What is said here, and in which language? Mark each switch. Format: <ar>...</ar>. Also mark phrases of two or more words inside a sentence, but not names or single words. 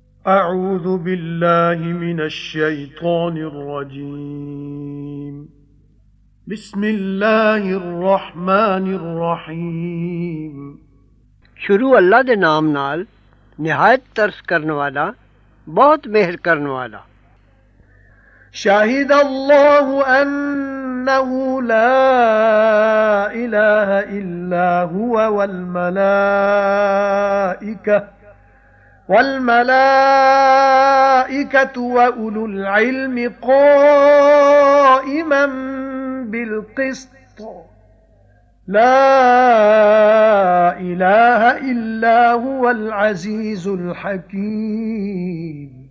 <ar>أعوذ بالله من الشيطان الرجيم بسم الله الرحمن الرحيم</ar> <pa>ਸ਼ੁਰੂ ਅੱਲਾ ਦੇ ਨਾਮ ਨਾਲ ਨਿਹਾਇਤ ਤਰਸ ਕਰਨ ਵਾਲਾ ਬਹੁਤ ਮਿਹਰ ਕਰਨ ਵਾਲਾ</pa> <ar>شهد الله أنه لا إله إلا هو والملائكة وأولو العلم قائما بالقسط لا إله إلا هو العزيز الحكيم</ar>